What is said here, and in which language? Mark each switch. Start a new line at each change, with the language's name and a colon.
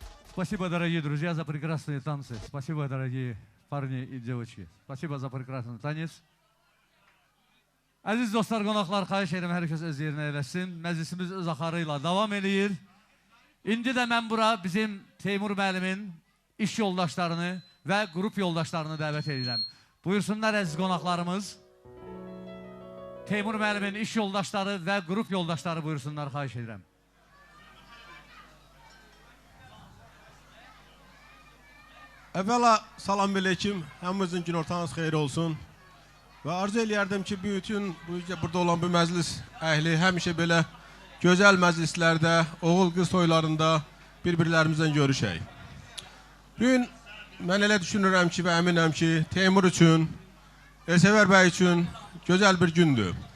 Russian: Спасибо, дорогие друзья, за прекрасные танцы. Спасибо, дорогие парни и девочки. Спасибо за прекрасный танец.
Azerbaijani: Aziz dostlar, qonaqlar, xahiş edirəm, hər kəs öz yerinə eləsin. Məclisimiz öz axarıyla davam edir. İndi də mən bura bizim Teymur müəllimin iş yoldaşlarını və qrup yoldaşlarını dəvət edirəm. Buyursunlar əziz qonaqlarımız. Teymur müəllimin iş yoldaşları və qrup yoldaşları buyursunlar, xahiş edirəm. Evvela salam aleyküm, hamımızın gün ortanız xeyir olsun. Və arzu eləyərdim ki, bütün burada olan bu məclis əhli həmişə belə gözəl məclislərdə, oğul qız toylarında bir-birlərimizdən görüşək. Bugün mən elə düşünürəm ki və əminəm ki, Teymur üçün, Elsəvər bəy üçün gözəl bir gündür.